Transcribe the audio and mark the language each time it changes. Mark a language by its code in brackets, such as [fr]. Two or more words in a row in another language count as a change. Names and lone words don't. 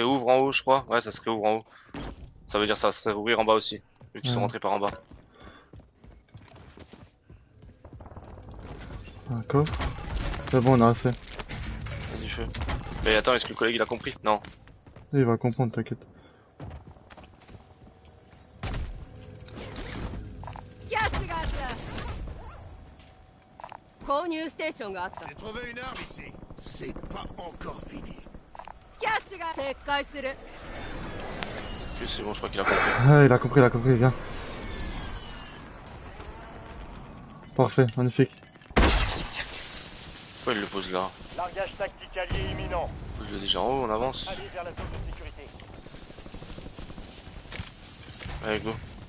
[fr] se réouvre en haut je crois. Ouais ça se réouvre en haut. Ça veut dire ça va se réouvrir en bas aussi. Vu qu'ils sont Ouais. rentrés par en bas. Un coffre. C'est bon, on a assez. Vas-y feu. Mais attends, est-ce que le collègue il a compris? Non. Il va comprendre, t'inquiète. [ja] キャッシュがあった。購入ステーションがあった。 [fr] J'ai trouvé une arme ici. C'est pas encore fini. [ja] キャッシュが撤回する。 [fr] Ok, c'est bon, je crois qu'il a compris. Ah, il a compris, viens. Parfait, magnifique. Pourquoi il le pose là? Largage tactique allié imminent. Il est déjà en haut, on avance. Allez vers la zone de sécurité. Allez, go.